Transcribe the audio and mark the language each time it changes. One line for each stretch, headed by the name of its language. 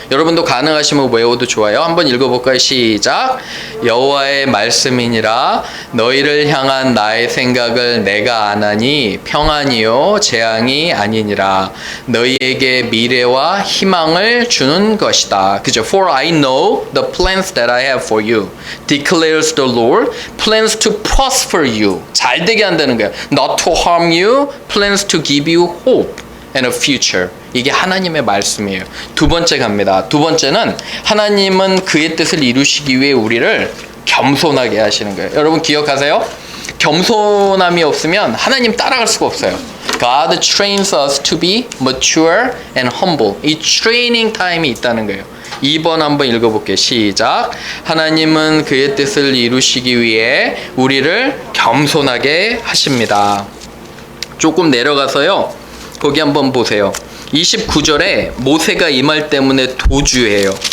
Korean: 여러분도 가능하시면 외워도 좋아요. 한번 읽어볼까요? 시작. 여호와의 말씀이니라 너희를 향한 나의 생각을 내가 아나니 평안이요 재앙이 아니니라. 너희에게 미래와 희망을 주는 것이다. 그죠?
English: For I know the plans that I have for you, declares the Lord. Plans to prosper you.
Korean: 잘 되게 한다는 거예요.
English: Not to harm you. Plans to give you hope and a future.
Korean: 이게 하나님의 말씀이에요. 두 번째 갑니다. 두 번째는 하나님은 그의 뜻을 이루시기 위해 우리를 겸손하게 하시는 거예요. 여러분 기억하세요? 겸손함이 없으면 하나님 따라갈 수가 없어요.
English: God trains us to be mature and humble.
Korean: 이 트레이닝 타임이 있다는 거예요. 2번 한번 읽어볼게요. 시작. 하나님은 그의 뜻을 이루시기 위해 우리를 겸손하게 하십니다. 조금 내려가서요. 거기 한번 보세요. 29절에 모세가 이 말 때문에 도주해요.